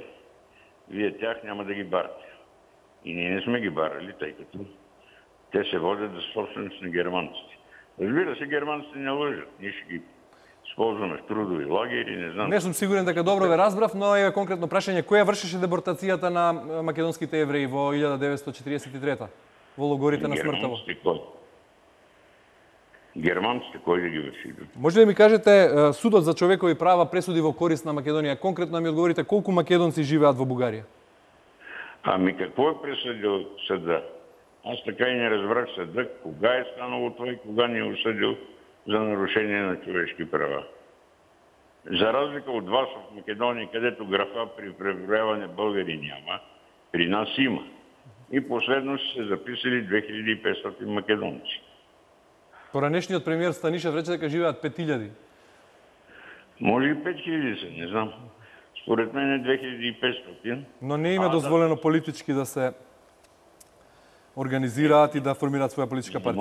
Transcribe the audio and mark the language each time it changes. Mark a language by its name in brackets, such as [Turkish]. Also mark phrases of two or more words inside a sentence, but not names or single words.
[Bulgarian] Вие тях няма да ги барате. И ние не сме ги барали, тъй като те се водят за собственост на германците. Разбира се, германците не лъжат. Ние ще ги използваме в трудови лагери, не знам. [Macedonian] Не сум сигурен дека добро ве разбрав, но е конкретно прашање. Која вршеше депортацијата на македонските евреи во 1943 во логорите на смртта? Германците кој да ги врши? Може ли ми кажете, судот за човекови права пресуди во корист на Македонија? Конкретно ми одговорите колку македонци живеат во Бугарија? [Bulgarian] Ами какво е пресъдил съда? Аз така и не разбрах съда кога е станало това и кога ни е осъдил за нарушение на човешки права. За разлика от вас в Македония, където графа при преброяване българи няма, при нас има. И последно са се записали 2500 македонци. Поранешниот премиер Станишев рече дека живеат 5000. Може и 5000 са, не знам. Според мен е 2500. [Macedonian] Но не им е дозволено политички да се организираат и да формираат своја политичка партија.